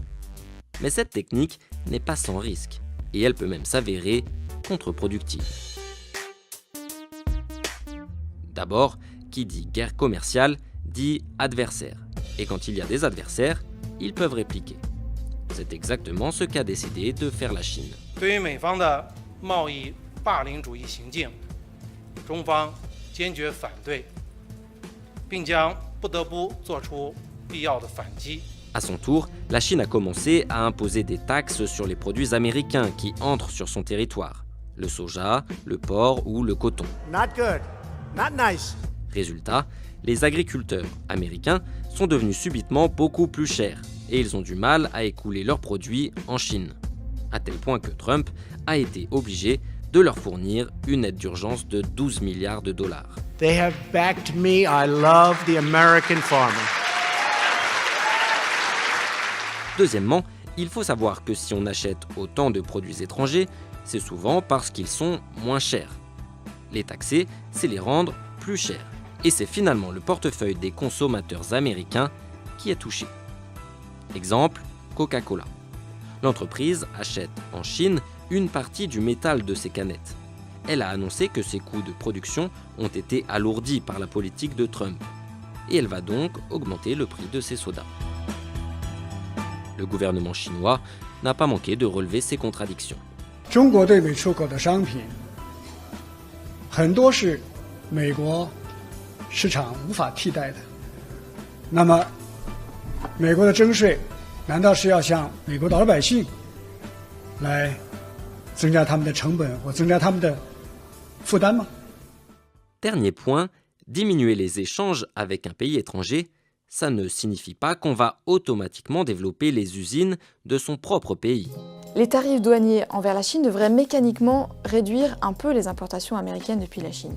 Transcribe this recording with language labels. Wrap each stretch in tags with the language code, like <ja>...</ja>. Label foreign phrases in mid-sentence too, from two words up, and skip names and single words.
<fr>Mais cette technique n'est pas sans risque, et elle peut même s'avérer contre-productive. D'abord, qui dit guerre commerciale dit adversaire. Et quand il y a des adversaires, ils peuvent répliquer. C'est exactement ce qu'a décidé de faire la Chine.</fr> <zh>对于美方的贸易霸凌主义行径，中方坚决反对，并将不得不做出必要的反击。</zh> <fr>À son tour, la Chine a commencé à imposer des taxes sur les produits américains qui entrent sur son territoire. Le soja, le porc ou le coton.</fr> <en>Not good. Not nice.</en> <fr>Résultat, les agriculteurs américains sont devenus subitement beaucoup plus chers et ils ont du mal à écouler leurs produits en Chine. À tel point que Trump a été obligé de leur fournir une aide d'urgence de 12 milliards de dollars.</fr> <en>They have backed me. I love the American farmer.</en> <fr>Deuxièmement, il faut savoir que si on achète autant de produits étrangers, c'est souvent parce qu'ils sont moins chers. Les taxer, c'est les rendre plus chers. Et c'est finalement le portefeuille des consommateurs américains qui est touché. Exemple, Coca-Cola. L'entreprise achète en Chine une partie du métal de ses canettes. Elle a annoncé que ses coûts de production ont été alourdis par la politique de Trump. Et elle va donc augmenter le prix de ses sodas. Le gouvernement chinois n'a pas manqué de relever ces contradictions.</fr> <zh>中国对美出口的商品很多是美国市场无法替代的。那么，美国的征税难道是要向美国的老百姓来增加他们的成本或增加他们的负担吗？</zh> <fr>Dernier point, diminuer les échanges avec un pays étranger, ça ne signifie pas qu'on va automatiquement développer les usines de son propre pays. Les tarifs douaniers envers la Chine devraient mécaniquement réduire un peu les importations américaines depuis la Chine.</fr>